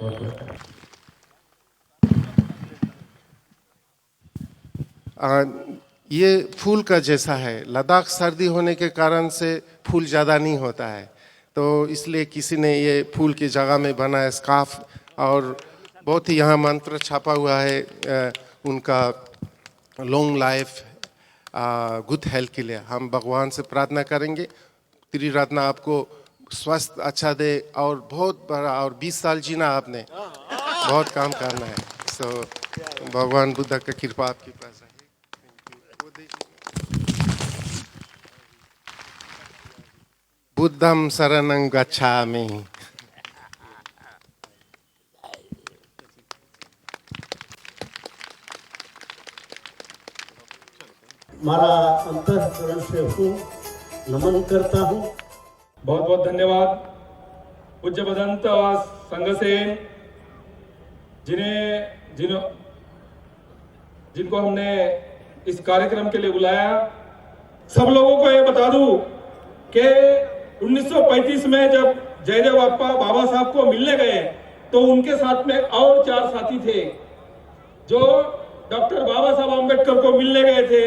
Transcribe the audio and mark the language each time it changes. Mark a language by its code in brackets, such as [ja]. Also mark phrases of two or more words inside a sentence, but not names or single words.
[hi] ये फूल का जैसा है, लद्दाख सर्दी होने के कारण से फूल ज़्यादा नहीं होता है, तो इसलिए किसी ने ये फूल की जगह में बनाया स्कार्फ, और बहुत ही यहाँ मंत्र छापा हुआ है उनका [en] long life, good health [hi] के लिए। हम भगवान से प्रार्थना करेंगे त्रिरत्न आपको स्वस्थ अच्छा दे, और बहुत बड़ा, और 20 साल जीना आपने, बहुत काम करना है। सो भगवान बुद्ध का कृपा आपके पास है। [pi] बुद्धं शरणं गच्छामि। [hi] मारा अंतःकरण से हूँ नमन करता हूँ। बहुत बहुत धन्यवाद पूज्य भदंत संघसेन जिनको हमने इस कार्यक्रम के लिए बुलाया, सब लोगों को ये बता दूं कि 1935 में जब जयदेव बाबा साहब को मिलने गए तो उनके साथ में और 4 साथी थे जो डॉक्टर बाबा साहब आम्बेडकर को मिलने गए थे।